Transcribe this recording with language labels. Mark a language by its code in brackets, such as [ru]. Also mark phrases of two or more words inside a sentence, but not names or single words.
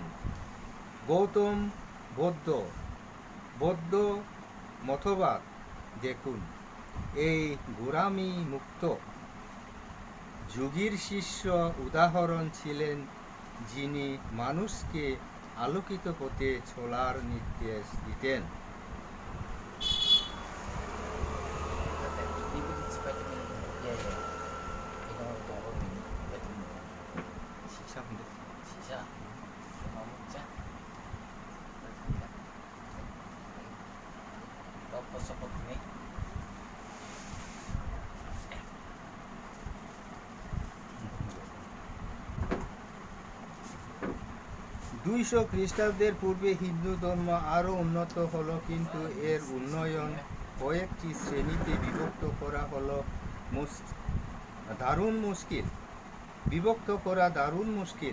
[bn] গৌতম বৌদ্ধ মতবাদ দেখুন, এই গোড়ামি মুক্ত যোগীর শিষ্য উদাহরণ ছিলেন, যিনি মানুষকে আলোকিত পথে চলার নির্দেশ দিতেন। [ko] 시작. 그만 먹자. 너 벌써 먹네. [bn] দুইশো খ্রিস্টাব্দের পূর্বে হিন্দু ধর্ম আরও উন্নত হলো, কিন্তু এর উন্নয়ন কয়েকটি শ্রেণীতে বিভক্ত করা হলো দারুণ মুশকিল।